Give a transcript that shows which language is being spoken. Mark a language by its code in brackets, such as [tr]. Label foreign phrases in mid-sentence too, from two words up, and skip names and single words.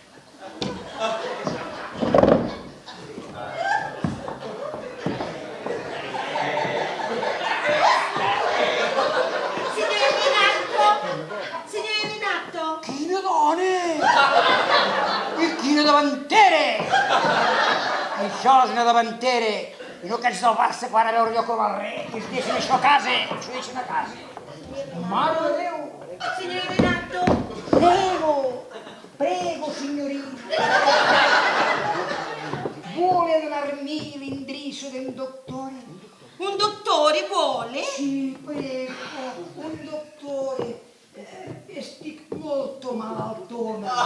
[it] Signore Renato! [ca] Quina dona! I quina davantera! Això és una davantera. I no aquests del Barça que van a veure jo com el rei, que es deixen això a casa. Això deixen a casa. Mare de Déu! [it] Signore Renato! Prego, signorina. Vuole donarmi l'indirizzo del dottore? Un dottore vuole? Sì, prego, un dottore. [ca] Estic molto malaltona.